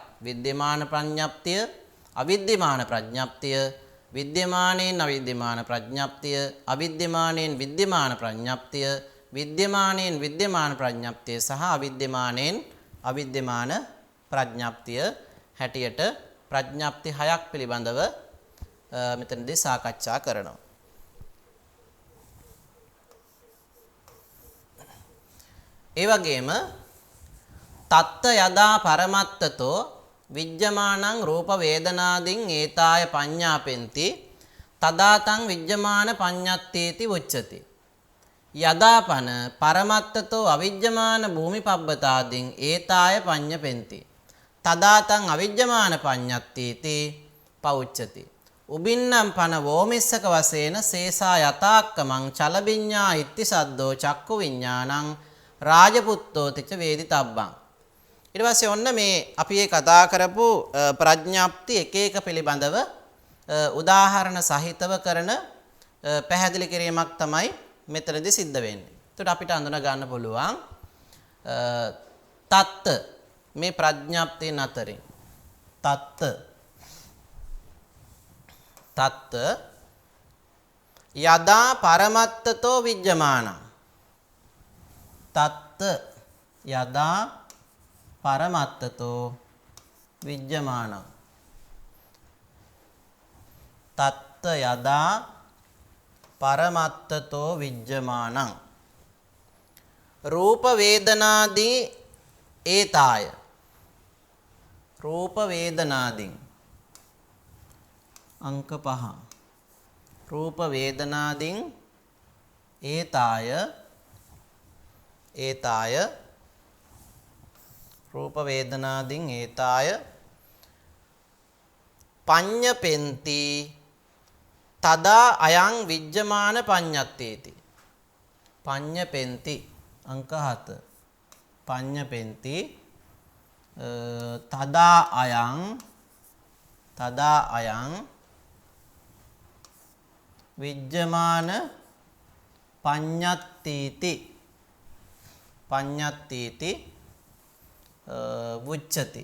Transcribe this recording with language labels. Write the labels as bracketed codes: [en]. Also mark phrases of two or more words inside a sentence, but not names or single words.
[si] විද්‍යමාන ප්‍රඥාප්තිය, අවිද්‍යමාන ප්‍රඥාප්තිය, විද්‍යමානයෙන් අවිද්‍යමාන ප්‍රඥාප්තිය, අවිද්‍යමානයෙන් විද්‍යමාන ප්‍රඥාප්තිය, විද්‍යමානයෙන් විද්‍යමාන ප්‍රඥාප්තිය සහ අවිද්‍යමානයෙන් අවිද්‍යමාන ප්‍රඥාප්තිය හැටියට ප්‍රඥාප්ති 6ක් පිළිබඳව මෙතනදී සාකච්ඡා කරනවා. [pi] ඒ වගේම තත්ත යදා පරමත්තතෝ විජ්ජමානං රූප වේදනාදින් ඒතාය පඤ්ඤාපෙන්ති තදාතං විජ්ජමාන පඤ්ඤත්තේති උච්චති. යදාපන පරමත්තතෝ අවිජ්ජමාන භූමිපබ්බතාදින් ඒතාය පඤ්ඤපෙන්ති තදාතං අවිජ්ජමාන පඤ්ඤත්තේති පෞච්චති. උබින්නම් පන වෝමිස්සක වශයෙන් සේසා යතාක්කමං චලබිඤ්ඤා ඉත්ති සද්දෝ චක්කු විඤ්ඤාණං රාජපුත්තෝ තිච වේදිතබ්බං. [si] ඊට පස්සේ ඔන්න මේ අපි ඒ කතා කරපු ප්‍රඥාප්ති එක එක පිළිබඳව උදාහරණ සහිතව කරන පැහැදිලි කිරීමක් තමයි මෙතනදී සිද්ධ වෙන්නේ. එතකොට අපිට අඳුන ගන්න පුළුවන් තත්ත මේ ප්‍රඥාප්තියන් අතරින් [pi] තත්ත යදා පරමත්තතෝ විජ්ජමානං. තත්ත යදා පරමත්තතෝ විජ්ජමානං. තත්ත යදා පරමත්තතෝ විජ්ජමානං. රූප වේදනාදී ඒතාය. රූප වේදනාදීන් අංක 5. රූප වේදනාදීන් ඒතාය රූප වේදනාදීන් ඒතාය පඤ්ඤපෙන්ති තදා අයං විජ්ජමාන පඤ්ඤත්තේති. පඤ්ඤපෙන්ති අංක 7. පඤ්ඤපෙන්ති තදා අයං විජ්ජමාන පඤ්ඤත්තේති වුච්චති.